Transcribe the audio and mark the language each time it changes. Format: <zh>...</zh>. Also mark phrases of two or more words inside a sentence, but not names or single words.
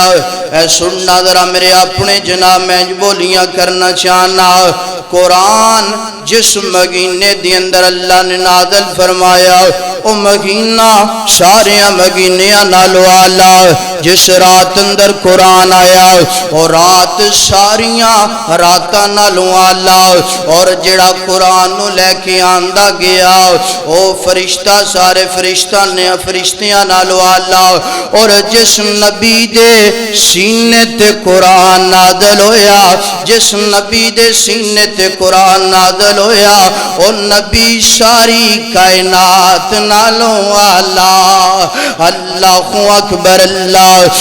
<pa>اے سننا ذرا میرے اپنے جناب میں بولیاں کرنا چاہنا، قرآن جس مہینے دے اندر اللہ نے نازل فرمایا او مہینہ سارے مہینیاں نالو آلہ، جس رات اندر قرآن آیا اور رات ساریاں راتاں نالو آلہ، اور جڑا قرآن نو لے کے آندہ گیا او فرشتہ سارے فرشتیاں نالو آلہ، اور جس نبی دے سینے تے قرآن نازل ہویا، جس نبی دے سینے تے قرآن نازل ہویا او نبی ساری کائنات نالو آلہ۔</pa> <ar>اللہ اکبر اللہ۔</ar>